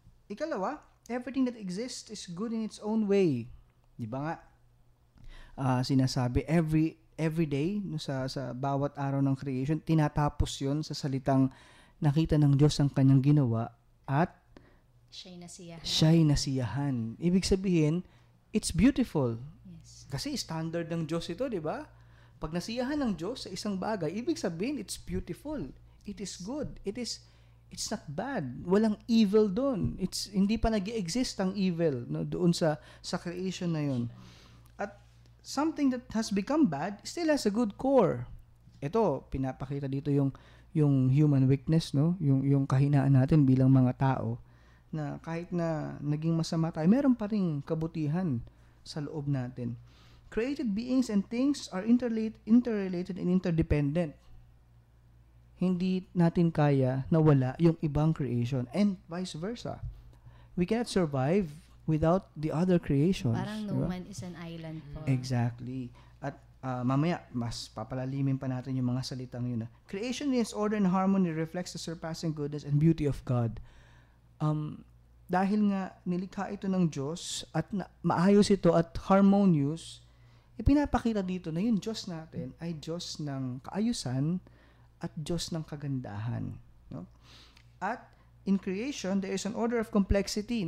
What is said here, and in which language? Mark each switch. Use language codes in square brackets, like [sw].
[en] Ikalawa, everything that exists is good in its own way. [tl] Di ba nga? Sinasabi, every day, no, sa bawat araw ng creation, tinatapos yon sa salitang nakita ng Diyos ang kanyang ginawa at siya'y nasiyahan. Ibig sabihin, [en] it's beautiful. Yes. [tl] Kasi standard ng Diyos ito, di ba? Pag nasiyahan ng Diyos sa isang bagay, ibig sabihin, [en] it's beautiful. It is good. [tl] It's not bad. Walang evil doon. Hindi pa nag-exist ang evil no, doon sa creation na yon. [en] At something that has become bad still has a good core. [tl] Ito, pinapakita dito yung human weakness, no? Yung kahinaan natin bilang mga tao na kahit na naging masama tayo, meron pa ring kabutihan sa loob natin. [en] Created beings and things are interrelated and interdependent. [tl] Hindi natin kaya na wala yung ibang creation [en] and vice versa. We cannot survive without the other creations. Parang no man is an island po. [tl] Exactly. At mamaya, mas papalalimin pa natin yung mga salitang yun. [en] Creation in its order and harmony reflects the surpassing goodness and beauty of God. [tl] Dahil nga nilikha ito ng Diyos at maayos ito at harmonious, ipinapakita dito na yung Diyos natin ay Diyos ng kaayusan at Diyos ng kagandahan. No? [en] At in creation, there is an order of complexity.